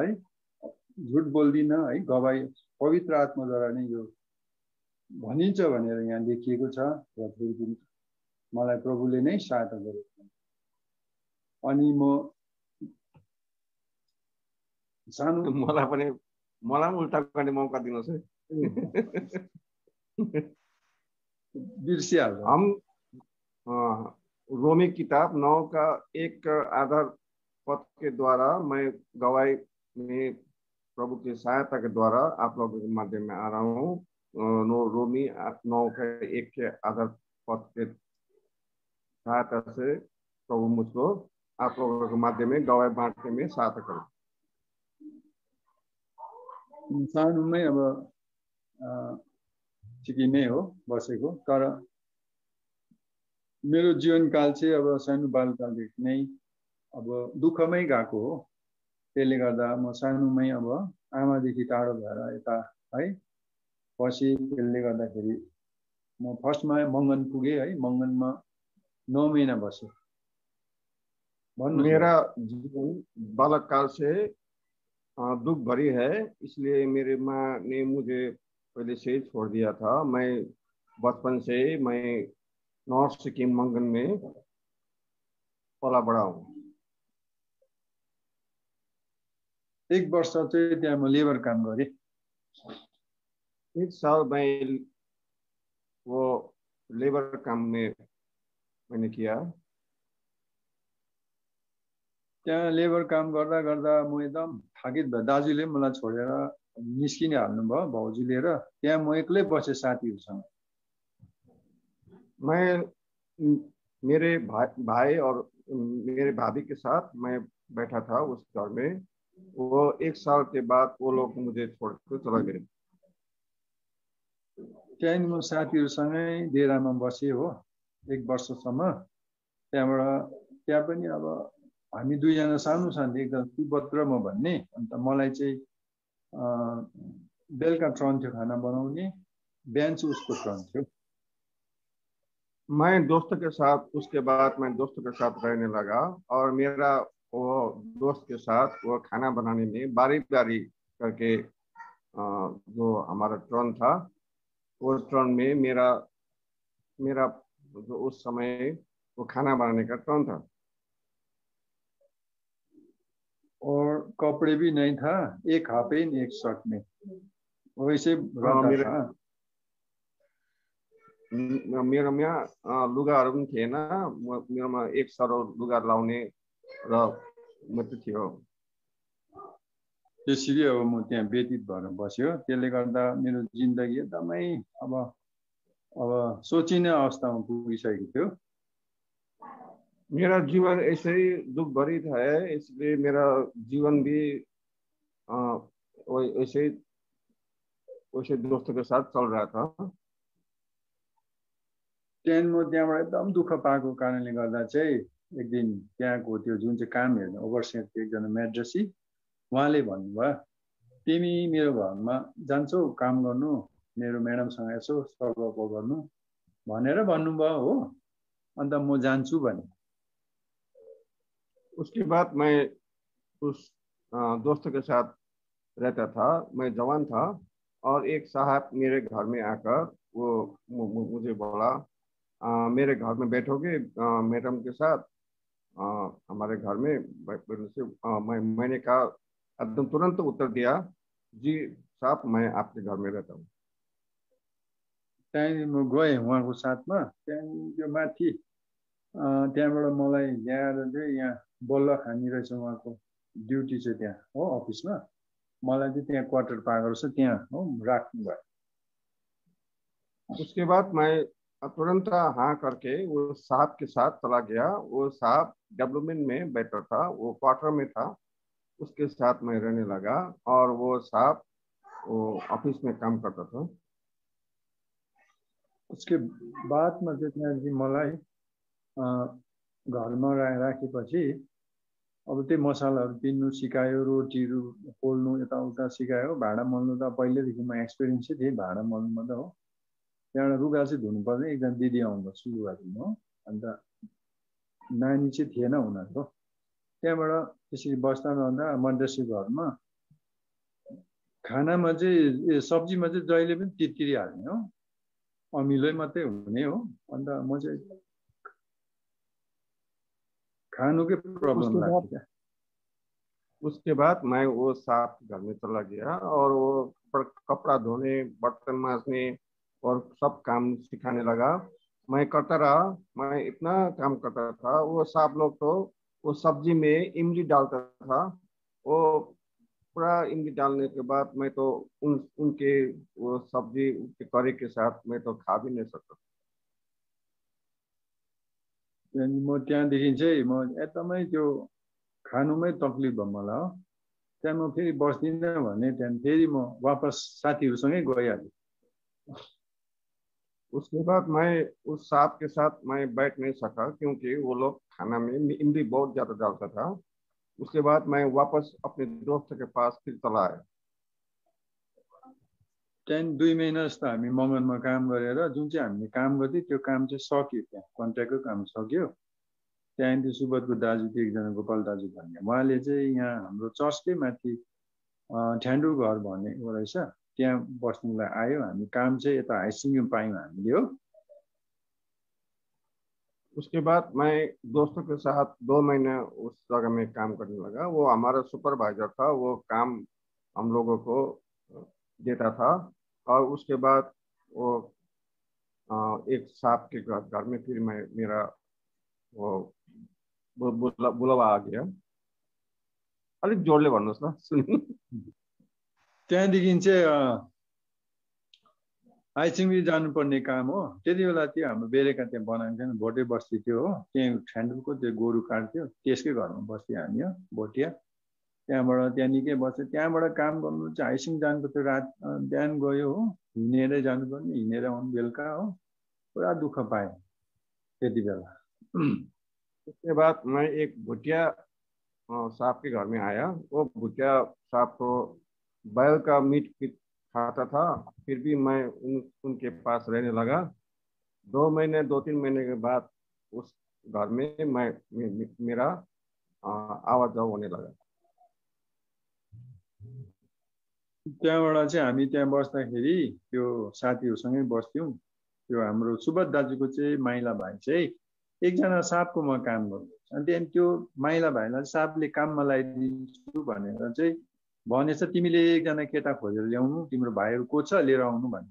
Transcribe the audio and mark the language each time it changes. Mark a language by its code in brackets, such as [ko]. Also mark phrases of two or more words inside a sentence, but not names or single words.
[ne] झुट बोल्दिन है, गवाई पवित्र आत्माद्वारा नै यो भनिन्छ भनेर यहाँ लेखिएको छ र फेरि मलाई प्रभुले नै सहायता गरेको छ। अनि म सानो मलाई उल्टा गर्ने मौका दिनुहोस् है। बिर्सिहाल्छ। [hi] हम रोमी किताब 9 का 1 आधार पद के द्वारा मैं गवाही में प्रभु की सहायता के द्वारा आप लोगों के माध्यम में आ रहा हूँ। रोमी 9 के 1 के आधार पद के सहायता से प्रभु मुझको आप लोगों के माध्यम में गवाही बांटने में सहायता करो। [ne] सानोमै अब सिक्किमै हो बसेको, तर मेरो जीवनकाल चाहिँ अब सानो बालकालदेखि नै अब दुःखमै गएको हो। त्यसले गर्दा म सानोमै अब आमादेखि टाढो भएर यता है पछि। त्यसले गर्दाखेरि म फर्स्टमा मङ्गन पुगेँ है। मङ्गनमा 9 महिना बसेँ। [hi] मेरा जीवन बालक काल से दुख भरी है, इसलिए मेरे माँ ने मुझे पहले से ही छोड़ दिया था। मैं बचपन से मैं नॉर्थ सिक्किम मंगन में पला बड़ा हूँ। [ne] 1 वर्ष चाहिँ त्यहाँ म लेबर काम गरेँ। [hi] 1 साल मैं वो लेबर काम में मैंने किया। [ne] त्यहाँ लेबर काम गर्दा गर्दा म एकदम थाकित भएँ। दाजुले मलाई छोडेर निस्किने हाल्नुभयो भाउजू लिएर। त्यहाँ म एक्लै बसेँ साथीहरूसँग। [hi] मैं मेरे भाई और मेरे भाभी के साथ मैं बैठा था उस घर में। वो 1 साल के बाद वो लोग मुझे छोड़कर चला गए। [ne] त्यहाँ म साथीहरूसँगै डेरामा बसेँ हो 1 वर्षसम्म। त्यहाँ पनि अब हामी दुईजना सानो साथी, एकदम सुभद्र म भन्ने। अन्त मलाई चाहिँ बेलुका टर्न थियो खाना बनाउने, बिहान चाहिँ उसको टर्न थियो। [hi] मैं दोस्त के साथ उसके बाद मैं दोस्त के साथ रहने लगा और मेरा वो दोस्त के साथ वो खाना बनाने में बारी बारी करके जो हमारा टर्न था वो टर्न में मेरा जो उस समय वो खाना बनाने का टर्न था। और कपड़े भी नहीं था, 1 [en] half pant [hi] 1 शर्ट में वैसे रहता था। [ne] मेरोमा लुगाहरू पनि थिएन। मेरोमा 1 सरल लुगा लाउने र मात्र थियो। त्यसरी अब म त्यहाँ व्यतीत भएर बस्यो। त्यसले गर्दा मेरो जिन्दगी एकदमै अब सोचिने अवस्थामा पुगिसकेको थियो। [hi] मेरा जीवन ऐसे ही दुख भरी था, इसलिए मेरा जीवन भी वैसे दोस्तों के साथ चल रहा था। [ne] त्यहाँबाट एकदम दुःख पाएको कारणले गर्दा चाहिँ एक दिन त्यहाँको त्यो जुन चाहिँ काम हेर्ने ओभरसियर थियो एकजना म्याड्रेसी, उहाँले भन्नुभयो तिमी मेरो घरमा जान्छौ काम गर्नु, मेरो म्याडमसँग यसो सल्लाह गर्नु भनेर भन्नुभयो हो। अन्त म जान्छु भने। [hi] उसके बाद मैं उस दोस्त के साथ रहता था। मैं जवान था और एक साहब मेरे घर में आकर वो मुझे बोला मेरे घर में बैठोगे मैडम के साथ हमारे घर में से मैंने कहा एकदम तुरंत उत्तर दिया जी साहब मैं आपके घर में रहता हूँ। [ne] त्यहाँदेखि म गएँ उहाँको साथमा। त्यहाँदेखि त्यो माथि त्यहाँबाट मलाई ल्याएर चाहिँ यहाँ बल्ल खानी रहेछ उहाँको ड्युटी चाहिँ त्यहाँ हो अफिसमा। मलाई चाहिँ त्यहाँ क्वार्टर पाएको रहेछ, त्यहाँ हो राख्नु भयो। [hi] उसके बाद मैं तुरंत हाँ करके वो साहब के साथ चला गया। वो साहब डेवलपमेंट में बैठा था, वो क्वार्टर में था, उसके साथ मैं रहने लगा और वो साहब वो ऑफिस में काम करता था। [ne] उसके बादमा चाहिँ त्यहाँदेखि मलाई घरमा राखेपछि अब त्यही मसलाहरू पिन्नु सिकायो, रोटीहरू पोल्नु यताउता सिकायो। भाँडा मोल्नु त पहिल्यैदेखि म एक्सपिरियन्सै थिएँ भाँडा मोल्नुमा त हो। त्यहाँबाट लुगा चाहिँ धुनु पर्ने एकजना दिदी आउनुभयो लुगा धुनु हो अन्त नानी चाहिँ थिएन उनीहरूको त्यहाँबाट त्यसरी बस्दा रहँदा मद्रासी घरमा खानामा चाहिँ सब्जीमा चाहिँ जहिले पनि तितरी हाल्ने हो अमिलै मात्रै हुने हो अन्त म चाहिँ खानुकै प्रॉब्लम लाग्थ्यो क्या [hi] उसके बाद मैं वो साहब के घर में चला गया और वो कपड़ा धोने बर्तन मांजने और सब काम सिखाने लगा। मैं करता रहा, मैं इतना काम करता था। वो साहब लोग तो वो सब्जी में इमली डालता था, वो पूरा इमली डालने के बाद मैं तो उनके वो सब्जी के करी के साथ मैं तो खा भी नहीं सकता। [ne] म त्यहाँदेखि चाहिँ म एकदमै त्यो खानुमै तकलिफ भयो मलाई हो त्यहाँ म फेरि बस्दिनँ भने त्यहाँदेखि फेरि म वापस साथीहरूसँगै गइहालेँ। [hi] उसके बाद मैं उस साहब के साथ मैं बैठ नहीं सका क्योंकि वो लोग खाना में इमली बहुत ज़्यादा डालता था। उसके बाद मैं वापस अपने दोस्त के पास फिर चला आया। [ne] त्यहाँदेखि 2 महिना जस्तो हामी मगनमा काम गरेर जुन चाहिँ हामीले काम गर्थ्यौँ त्यो काम चाहिँ सक्यो त्यहाँ कन्ट्र्याक्टको काम सक्यो। त्यहाँदेखि सुबोधको दाजु थियो एकजना गोपाल दाजु भन्ने उहाँले चाहिँ यहाँ हाम्रो चर्चकै माथि ठ्यान्डु घर भनेको रहेछ त्यहाँ बस्नुलाई आयो। हामी काम चाहिँ यता हाइसिङमा पायौँ हामीले हो। [hi] उसके बाद मैं दोस्तों के साथ 2 महीने उस जगह में काम करने लगा। वो हमारा सुपरवाइजर था, वो काम हम लोगों को देता था। और उसके बाद वो एक साहब के घर में फिर मैं मेरा वो बुलावा आ गया। [ne] अलिक जोडले भन्नुहोस् न सुन्नु। त्यहाँदेखि चाहिँ हाइसिङमा जानुपर्ने काम हो। त्यति बेला त्यो हाम्रो बेरेका त्यहाँ बनाएको थिएन भोटे बस्ती थियो हो त्यहाँ ठ्यान्डुको त्यो गोरु काट्थ्यो त्यसकै घरमा बस्थ्यो हामी हो भोटिया। त्यहाँबाट त्यहाँ निकै बस्थ्यो। त्यहाँबाट काम गर्नु चाहिँ हाइसिङ जानुपर्थ्यो रात बिहान गयो हो हिँडेरै जानुपर्ने हिँडेर आउनु बेलुका हो पुरा दुःख पाएँ त्यति बेला। [hi] उसके बाद मैं एक भुटिया साहब के घर में आया। वो भुटिया साहब तो बैल का मीट खाता था, फिर भी मैं उनके पास रहने लगा। 2 महीने 2-3 महीने के बाद उस घर में मेरा आवाज जाव होने लगा। [ne] त्यहाँबाट चाहिँ हामी त्यहाँ बस्दाखेरि त्यो साथीहरूसँगै बस्थ्यौँ। त्यो हाम्रो सुबोध दाजुको चाहिँ माइला भाइ चाहिँ एकजना साहबकोमा काम गर्नु अनि त्यहाँदेखि त्यो माइला भाइलाई साहबले काममा लगाइदिन्छु भनेर चाहिँ भनेछ तिमीले एकजना केटा खोजेर ल्याउनु तिम्रो भाइहरू को छ लिएर आउनु भनेछ।